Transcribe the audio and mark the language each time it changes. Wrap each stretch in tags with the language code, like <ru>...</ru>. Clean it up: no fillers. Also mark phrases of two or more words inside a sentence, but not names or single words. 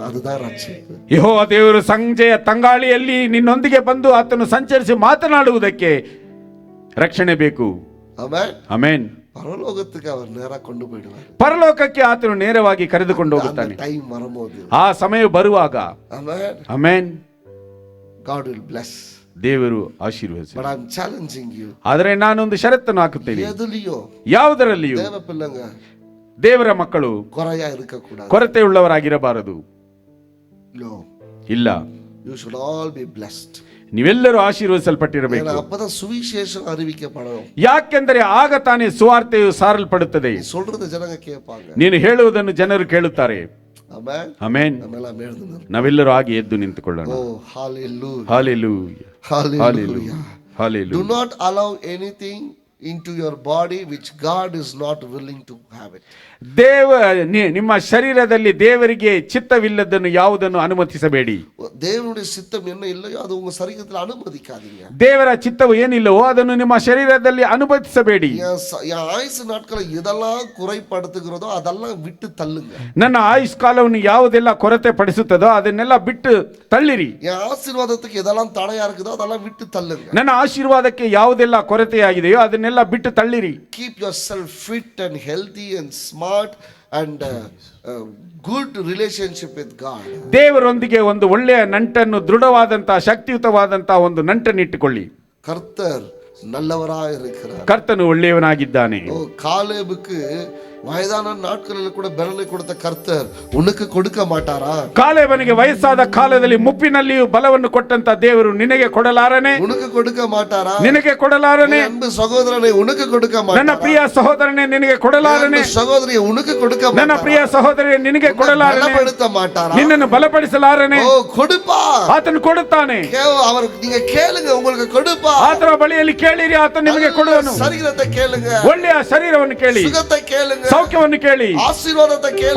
<ta>அதுதான் ரட்சிப்பு.</ta> <kn>ಯೆಹೋವ ದೇವರು ಸಂಜೆಯ ತಂಗಾಳಿಯಲ್ಲಿ ನಿನ್ನೊಂದಿಗೆ ಬಂದು ಆತನು ಸಂಚರಿಸಿ ಮಾತನಾಡುವುದಕ್ಕೆ ರಕ್ಷಣೆ ಬೇಕು.</kn> <ta>ஆமென்.</ta> <kn>ಆಮೆನ್.</kn> <ta>பரலோகத்துக்கு அவர் நேரா கொண்டு போயிடுவார்.</ta> <kn>ಪರಲೋಕಕ್ಕೆ ಆತನು ನೇರವಾಗಿ ಕರೆದುಕೊಂಡು ಹೋಗುತ್ತಾನೆ.</kn> <ta>டைம் வரும்போது</ta> <kn>ಆ ಸಮಯ ಬರುವಾಗ</kn> <ta>ஆமென்,</ta> <kn>ಆಮೆನ್,</kn> <en>God will bless.</en> <kn>ದೇವರು ಆಶೀರ್ವದಿಸಿ.</kn> <en>But I'm challenging you.</en> <kn>ಆದರೆ ನಾನೊಂದು ಷರತ್ತನ್ನು ಹಾಕುತ್ತೇನೆ.</kn> <ta>எதுலயோ</ta> <kn>ಯಾವುದರಲ್ಲಿಯೂ</kn> <ta>தேவ பிள்ளைங்க</ta> <kn>ದೇವರ ಮಕ್ಕಳು</kn> <ta>குறையா இருக்க கூடாது.</ta> <kn>ಕೊರತೆ ಉಳ್ಳವರಾಗಿರಬಾರದು.</kn> <en>No,</en> <kn>ಇಲ್ಲ,</kn> <en>you should all be blessed.</en> <kn>ನೀವೆಲ್ಲರೂ ಆಶೀರ್ವದಿಸಲ್ಪಟ್ಟಿರಬೇಕು.</kn> <ta>ஏன்னா அப்பதான் சுவிசேஷம் அறிவிக்கப்படும்.</ta> <kn>ಯಾಕೆಂದರೆ ಆಗ ತಾನೇ ಸುವಾರ್ತೆಯು ಸಾರಲ್ಪಡುತ್ತದೆ.</kn> <ta>நீ சொல்றது ஜனங்க கேட்பாங்க.</ta> <kn>ನೀನು ಹೇಳುವುದನ್ನು ಜನರು ಕೇಳುತ್ತಾರೆ.</kn> <ta>ஆமென்.</ta> <kn>ಆಮೆನ್.</kn> <ta>நம்மெல்லாம் எழுந்து நிற்போம்.</ta> <kn>ನಾವೆಲ್ಲರೂ ಆಗಿ ಎದ್ದು ನಿಂತುಕೊಳ್ಳೋಣ.</kn> <en>Oh, hallelujah.</en> <kn>ಹಾಲೆಲೂಯಾ,</kn> <en>Hallelujah.</en> <kn>ಹಾಲೆಲೂಯಾ.</kn> <en>Do not allow anything into your body which God is not willing to have it.</en> <kn>ನಿಮ್ಮ ಶರೀರದಲ್ಲಿ ದೇವರಿಗೆ ಚಿತ್ತವಿಲ್ಲದನ್ನು ಯಾವುದನ್ನು ಅನುಮತಿಸಬೇಡಿ.</kn> <ta>தேவனுடைய சித்தம் என்ன இல்லையோ அது உங்க சரீரத்தில் அனுமதிக்காதீங்க.</ta> <kn>ದೇವರ ಚಿತ್ತವು ಏನಿಲ್ಲವೋ ಅದನ್ನು ನಿಮ್ಮ ಶರೀರದಲ್ಲಿ ಅನುಮತಿಸಬೇಡಿ.</kn> <ta>என் ஆயுசு நாட்களை எதெல்லாம் குறைப்படுத்துகிறதோ அதெல்லாம் விட்டு தள்ளுங்க.</ta> <kn>ನನ್ನ ಆಯುಷ್ ಕಾಲವನ್ನು ಯಾವುದೆಲ್ಲ ಕೊರತೆ ಪಡಿಸುತ್ತದೋ ಅದನ್ನೆಲ್ಲ ಬಿಟ್ಟು ತಳ್ಳಿರಿ.</kn> <ta>என் ஆசீர்வாதத்துக்கு எதெல்லாம் தடையா இருக்குதோ அதெல்லாம் விட்டு தள்ளுங்க.</ta> <kn>ನನ್ನ ಆಶೀರ್ವಾದಕ್ಕೆ ಯಾವುದೆಲ್ಲ ಕೊರತೆಯಾಗಿದೆಯೋ ಅದನ್ನೆಲ್ಲ ಬಿಟ್ಟು ತಳ್ಳಿರಿ.</kn> <en>Keep yourself fit and healthy and smart and good relationship with God.</en> <kn>ದೇವರೊಂದಿಗೆ ಒಂದು ಒಳ್ಳೆಯ ನಂಟನ್ನು, ದೃಢವಾದಂತಹ ಶಕ್ತಿಯುತವಾದಂತಹ ಒಂದು ನಂಟನ್ನು ಇಟ್ಟುಕೊಳ್ಳಿ.</kn> <ta>கர்த்தர் நல்லவராய் இருக்கிறார்.</ta> <kn>ಕರ್ತನು ಒಳ್ಳೆಯವನಾಗಿದ್ದಾನೆ.</kn> <ta>காலேபுக்கு வயதான நாட்களில் கூட பலனை கொடுத்த கர்த்தர் உனக்கு கொடுக்க மாட்டாரா?</ta> <kn>ಕಾಲೇಬನಿಗೆ ವಯಸ್ಸಾದ ಕಾಲದಲ್ಲಿ ಮುಪ್ಪಿನಲ್ಲಿಯೂ ಬಲವನ್ನು ಕೊಟ್ಟಂತ ದೇವರು ನಿನಗೆ ಕೊಡಲಾರನೆ?</kn> <ta>உனக்கு கொடுக்க மாட்டாரா?</ta> <kn>ನಿನಗೆ ಕೊಡಲಾರನೆ?</kn> <ta>அன்பு சகோதரனை உனக்கு கொடுக்க</ta> <kn>ನನ್ನ</kn> <ta>மாட்டாரா?</ta> <kn>ಪ್ರಿಯ ಸಹೋದರನೇ ನಿನಗೆ ಕೊಡಲಾರನೆ?</kn> <ta>சகோதரியை உனக்கு கொடுக்க</ta> <kn>ನನ್ನ</kn> <ta>மாட்டாரா?</ta> <kn>ಪ್ರಿಯ ಸಹೋದರಿ ನಿನಗೆ ಕೊಡಲಾರನೆ?</kn> <ta>பலப்படுத்த மாட்டாரா?</ta> <kn>ನಿನ್ನನ್ನು ಬಲಪಡಿಸಲಾರನೆ?</kn> <ta>ஓ கொடுப்பா.</ta> <kn>ಆತನು ಕೊಡುತ್ತಾನೆ.</kn> <ta>அவர் நீங்க ಕೇಳುங்க, உங்களுக்கு கொடுப்பா.</ta> <kn>ಆತನ ಬಳಿಯಲ್ಲಿ ಕೇಳಿರಿ, ಆತನು ನಿಮಗೆ ಕೊಡುವನು.</kn> <ta>சரீரத்தை கேளுங்க,</ta> <kn>ಒಳ್ಳೆಯ ಶರೀರವನ್ನು ಕೇಳಿ,</kn> <ta>சுகத்தை கேளுங்க,</ta> <kn>ಸೌಖ್ಯವನ್ನು ಕೇಳಿ,</kn> <ta>ஆசீர்வாதத்தை கேளுங்க.</ta>